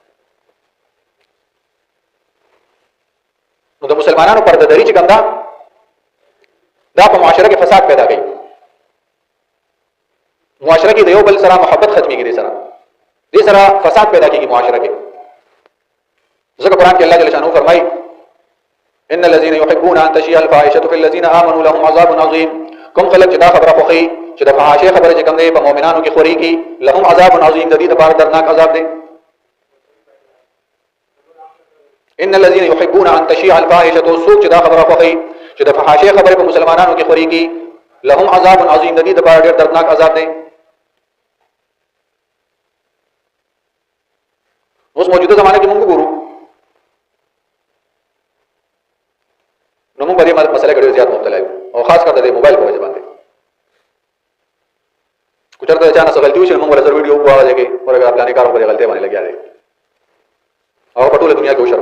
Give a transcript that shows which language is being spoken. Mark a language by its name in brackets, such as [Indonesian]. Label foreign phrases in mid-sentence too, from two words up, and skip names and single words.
[Pashto] نو د مسلمانانو پرده داری چې کوم دا په معاشره کې فساد پیدا کوي. معاشره کې د یو بل سره محبت ختميږي، دې سره فساد پیدا کیږي معاشره کې. ځکه قرآن کې [Arabic] الله جل شانه [Pashto] فرمایي [Arabic] ان الذين يحبون ان تشيع الفاحشه في الذين امنوا لهم عذاب عظيم. [Pashto] کوم خلک چې دا خبره خوښي چې د فحاشۍ خبره چې کوم دی په مؤمنانو کې خوري کی، [Arabic] لهم عذاب عظيم، [Pashto] د دې لپاره درناک عذاب دی. [Arabic] ان الذين يحبون ان تشيع الفاحشه، [Pashto] سوق چې دا خبره خوښي چې د فحاشۍ خبره په مسلمانانو کې خوري کی، [Arabic] لهم عذاب عظيم، [Pashto] د دې لپاره ډېر دردناک عذاب دی. اوس موجوده زمانه کې موږ ګورو نو موږ په دې مسله کې ډېر زیات مبتلا یو، او خاص کر د موبایل په وجه باندې. کو چرته چا نه غلطي وشي موږ ولر ویډیو وواله کې ورګه خپل کار په غلطي باندې لګیا دي او په ټوله دنیا کې وشرم.